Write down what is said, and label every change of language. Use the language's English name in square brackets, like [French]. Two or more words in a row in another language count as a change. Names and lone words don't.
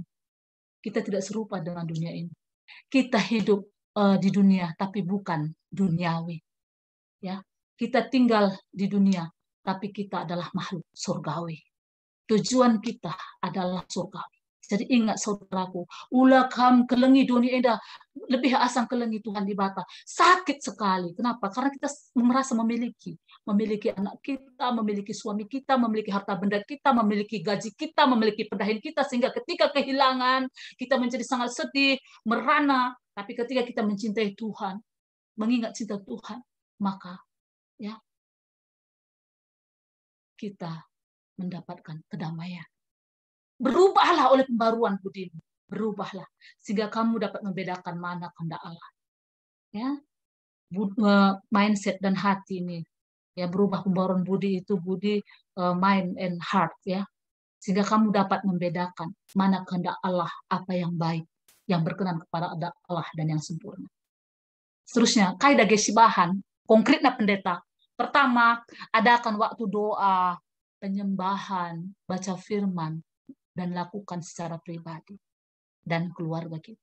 [Indonesian] Kita tidak serupa dengan dunia ini. Kita hidup di dunia tapi bukan duniawi. Ya, kita tinggal di dunia tapi kita adalah makhluk surgawi. Tujuan kita adalah surgawi. Jadi ingat saudaraku, [Batak Karo] ulah kam kelengi dunia indah, lebih asang kelengi Tuhan di bata. [Indonesian] Sakit sekali. Kenapa? Karena kita merasa memiliki anak kita, memiliki suami kita, memiliki harta benda kita, memiliki gaji kita, memiliki pendahin kita, sehingga ketika kehilangan, kita menjadi sangat sedih, merana. Tapi ketika kita mencintai Tuhan, mengingat cinta Tuhan, maka ya kita mendapatkan kedamaian. Berubahlah oleh pembaruan budimu. Berubahlah sehingga kamu dapat membedakan mana kehendak Allah. Ya, mindset dan hati ini. Ya, berubah pembaruan budi itu budi, [English] mind and heart, [Indonesian] ya. Sehingga kamu dapat membedakan mana kehendak Allah, apa yang baik, yang berkenan kepada Allah dan yang sempurna. Seterusnya, kaidah gesibahan, konkretnya pendeta. Pertama, adakan waktu doa, penyembahan, baca firman, dan lakukan secara pribadi dan keluarga kita.